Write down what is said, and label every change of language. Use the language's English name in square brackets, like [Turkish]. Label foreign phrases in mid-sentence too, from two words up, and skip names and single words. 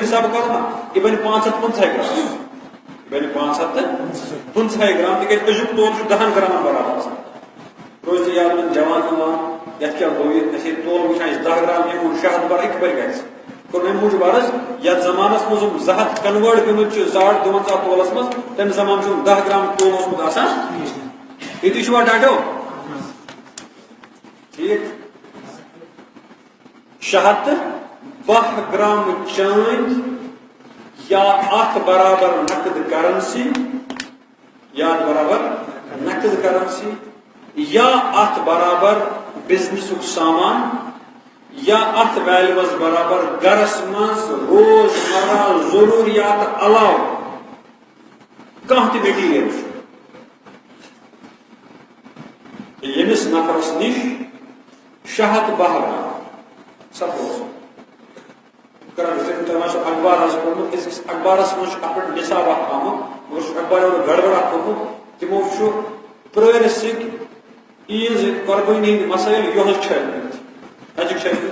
[Kashmiri] حساب کرو نا یہِ بنہِ 550 گرام یہِ بنہِ 550 گرام تِکیٛازِ أزیُک تولہٕ چھُ 10 گرامن برابر آسان روزِ تۄہہِ یاد وۄنۍ جوان یتھ کیٛاہ گوٚو یہِ اَسہِ تولہٕ وٕچھان أسۍ 10 گرام یِمو 600 بر اِکہٕ بَرِ گژھِ کوٚر اَمہِ موٗجوٗب عرض یتھ زمانس منٛز یِم 200 کنوٲٹ گٔمٕتۍ چھِ 52 تولس منٛز تمہِ زمانہٕ چھُ 10 گرام تولہٕ اوسمُت آسان ییٚتی چھُوا ڈاٹو ٹھیٖک 610 گرام چٲنٛدۍ یا اتھ برابر نقد کرنسی یا برابر نقد کرنسی یا اتھ برابر بزنسُک سامان یا اتھ ویلیوس برابر گرس منٛز روزمرہ ضروٗریات علاوٕ کانٛہہ تہِ میٹیریل چھُ ییٚمِس نفرس نِش 610 گرام سپوز تۄہہِ ما چھُ اخبار آز پوٚرمُت أزکِس اخبارس منٛز چھُ اتھ پٮ۪ٹھ نِصاب اکھ آمُت مگر چھُ اخبار گڑبڑ اکھ کوٚرمُت تِمو چھُ پرٲرِسٕکۍ عیٖذ قۄربٲنی ہٕنٛدۍ مسٲیل یِہُس چھٲلمٕتۍ اَجِکۍ چھٲلمٕتۍ